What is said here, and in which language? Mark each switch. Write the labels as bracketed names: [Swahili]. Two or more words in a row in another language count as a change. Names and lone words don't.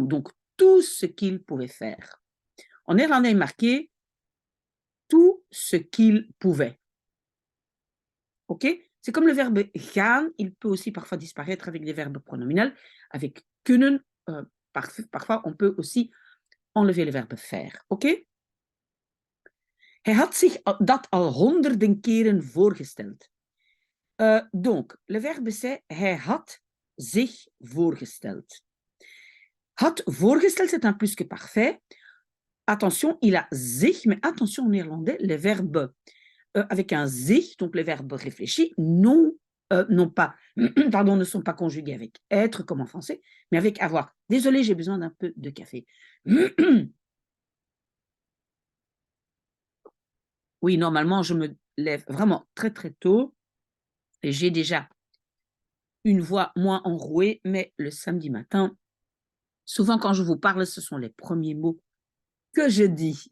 [French] Donc, tout ce qu'il pouvait faire. En néerlandais, marqué tout ce qu'il pouvait. OK? C'est comme le verbe gaan, il peut aussi parfois disparaître avec des verbes pronominaux. Avec kunnen, parfois, on peut aussi enlever le verbe faire. OK? [Dutch] Hij had zich dat al honderden keren voorgesteld. [French] Donc, le verbe c'est [Dutch] hij had zich voorgesteld. Had voorgesteld, [French] c'est un plus que parfait. Attention, il a zich, mais attention en néerlandais, les verbes avec un zich, donc les verbes réfléchis, non pas, pardon, ne sont pas conjugués avec être comme en français, mais avec avoir. Désolée, j'ai besoin d'un peu de café. Oui, normalement, je me lève vraiment très très tôt et j'ai déjà une voix moins enrouée, mais le samedi matin, souvent quand je vous parle, ce sont les premiers mots que je dis.